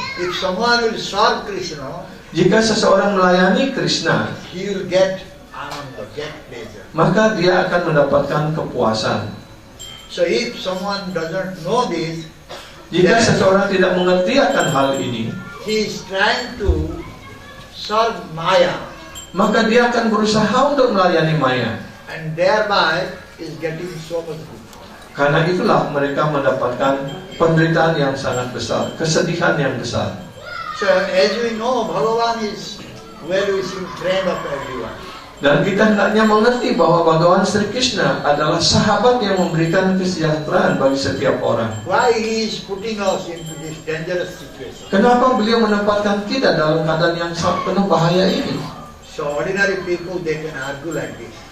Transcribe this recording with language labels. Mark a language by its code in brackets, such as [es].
[en] If someone will serve Krishna, [id] Jika seseorang melayani Krishna, [en] he will get ananda, get pleasure. [id] maka dia akan mendapatkan kepuasan. [en] So if someone doesn't know this, [id] Jika seseorang tidak mengerti akan hal ini, [en] he is trying to serve Maya [id] maka dia akan berusaha untuk melayani Maya. [en] and thereby is getting so much good. [id] Karena itulah mereka mendapatkan penderitaan yang sangat besar, kesedihan yang besar. [en] So as we know, Bhagavan is well-wishing friend of everyone. [id] Dan kita hendaknya mengerti bahwa Bhagawan Sri Krishna adalah sahabat yang memberikan kesejahteraan bagi setiap orang. [en] Why he is putting us into this dangerous situation? [id] Kenapa beliau menempatkan kita dalam keadaan yang sangat penuh bahaya ini? [en] So ordinary people, they can argue like this.